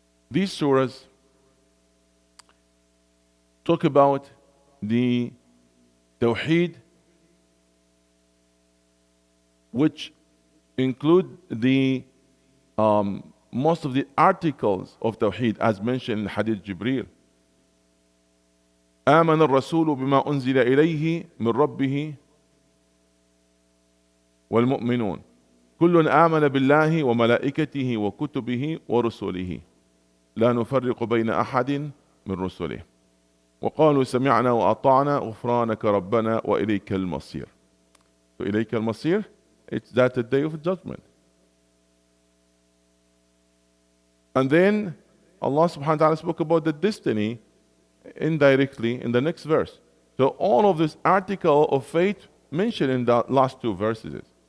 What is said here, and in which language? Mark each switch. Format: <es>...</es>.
<en>These surahs talk about the Tawheed, which include the most of the articles of Tawheed, as mentioned in Hadith Jibreel.</en> <ar>آمن الرسول بما أنزل إليه من ربه والمؤمنون كل آمن بالله وملائكته وكتبه ورسله لا نفرق بين أحد من رسله وقالوا سمعنا وأطعنا غفرانك ربنا وإليك المصير.</ar> <en>So</en> <ar>إليك المصير,</ar> <en>it's that the day of judgment. And then Allah subhanahu wa ta'ala spoke about the destiny indirectly in the next verse. So all of this article of faith mentioned in the last two verses.</en>